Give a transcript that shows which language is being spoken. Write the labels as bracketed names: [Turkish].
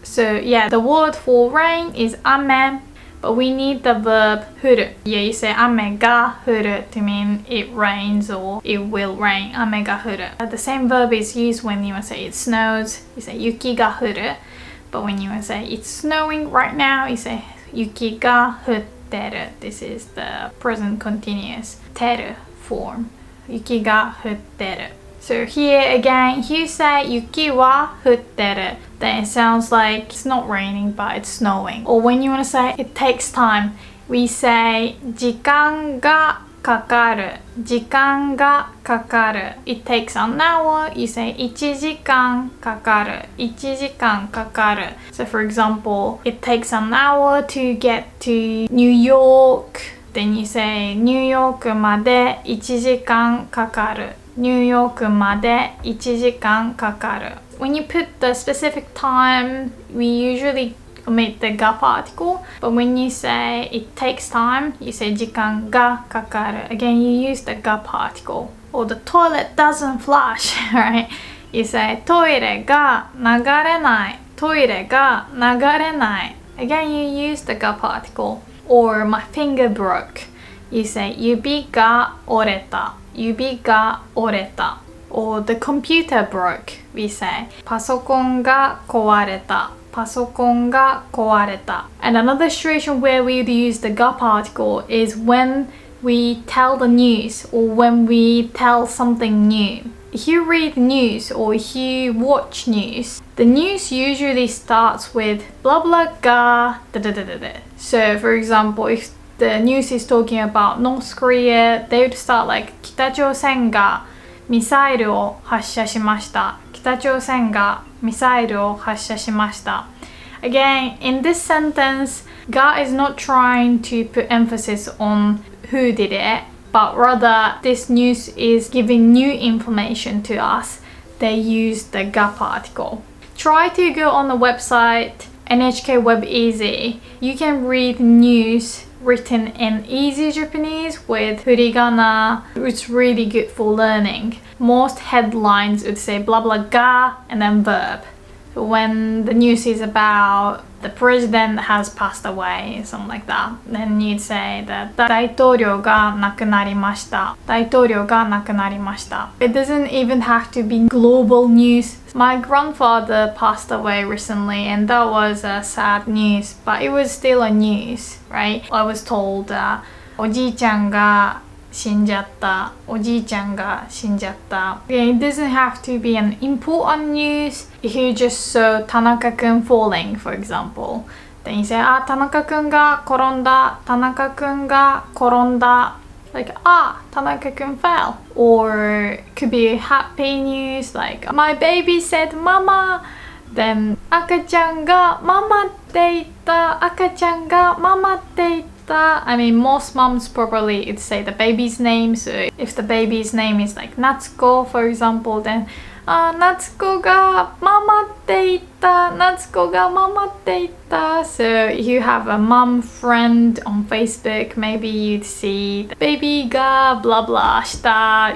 [English] So yeah, the word for rain is 雨, but we need the verb 降る. Yeah, you say [Japanese] 雨が降る [English] to mean it rains or it will rain. [Japanese] 雨が降る. [English] The same verb is used when you say it snows. You say [Japanese] 雪が降る. [English] But when you say it's snowing right now, you say [Japanese] 雪が降ってる. [English] This is the present continuous てる form. [Japanese] 雪が降ってる. [English] So here again, if you say [Japanese] 雪は降ってる, [English] then it sounds like it's not raining but it's snowing. Or when you want to say it takes time, we say [Japanese] 時間がかかる。時間がかかる。 [English] It takes an hour, you say [Japanese] 1時間かかる。 1時間かかる。 [English] So for example, it takes an hour to get to New York. Then you say [Japanese] ニューヨークまで1時間かかる。ニューヨークまで1時間かかる. [English] When you put the specific time, we usually omit the ga particle. But when you say it takes time, you say [Japanese] 時間がかかる. [English] Again, you use the ga particle. Or the toilet doesn't flush, right? You say [Japanese] トイレが流れない. トイレが流れない. [English] Again, you use the ga particle. Or my finger broke. You say [Japanese] 指が折れた. 指が折れた. [English] Or the computer broke. We say [Japanese] パソコンが壊れた. パソコンが壊れた. [English] And another situation where we would use the ga particle is when we tell the news or when we tell something new. If you read news or if you watch news, the news usually starts with blah blah ga da da da da da. So for example, if the news is talking about North Korea, they would start like [Japanese] 北朝鮮がミサイルを発射しました。北朝鮮がミサイルを発射しました。 [English] Again, in this sentence, ga is not trying to put emphasis on who did it, but rather this news is giving new information to us. They use the ga particle. Try to go on the website NHK Web Easy. You can read news written in easy Japanese with furigana. It's really good for learning. Most headlines would say blah blah ga and then verb. When the news is about the president has passed away, something like that, then you'd say that [Japanese] 大統領が亡くなりました。大統領が亡くなりました。 [English] It doesn't even have to be global news. My grandfather passed away recently and that was a sad news, but it was still a news, right? I was told [Japanese] おじいちゃんが死んじゃった。おじいちゃんが死んじゃった。 [English] Okay, it doesn't have to be an important news. If you just saw 田中くん falling, for example, then you say, [Japanese] 田中くんが転んだ。田中くんが転んだ。 [English] Like, 田中くん fell. Or it could be a happy news, like, my baby said, mama. [Japanese] Then, 赤ちゃんがママって言った。赤ちゃんがママって言った。 [English] I mean, most moms probably would say the baby's name. So if the baby's name is like Natsuko, for example, then [Japanese] Natsuko ga mamaって言った。 Natsuko ga mamaって言った。 [English] So if you have a mom friend on Facebook, maybe you'd see the baby ga blah blah した。